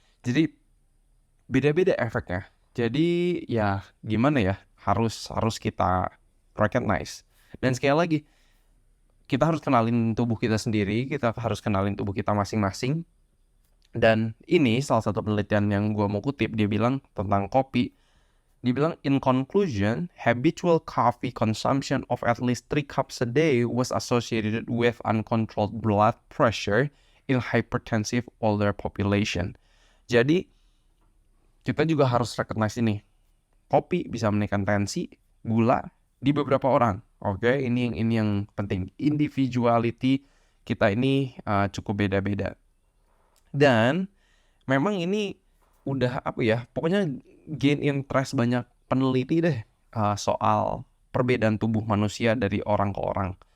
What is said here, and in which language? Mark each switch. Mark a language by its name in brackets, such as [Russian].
[Indonesian] Jadi beda-beda efeknya. Jadi ya gimana ya, harus kita recognize. Dan sekali lagi, kita harus kenalin tubuh kita sendiri, kita harus kenalin tubuh kita masing-masing. Dan ini salah satu penelitian yang gue mau kutip, dia bilang tentang kopi. Dia bilang, [English] in conclusion, habitual coffee consumption of at least 3 cups a day was associated with uncontrolled blood pressure in hypertensive older population. [Indonesian] Jadi, kita juga harus recognize ini. Kopi bisa menaikkan tensi, gula di beberapa orang. Oke, ini yang penting. Individuality kita ini cukup beda-beda. Dan memang ini udah pokoknya [English] gain interest [Indonesian] banyak peneliti deh soal perbedaan tubuh manusia dari orang ke orang.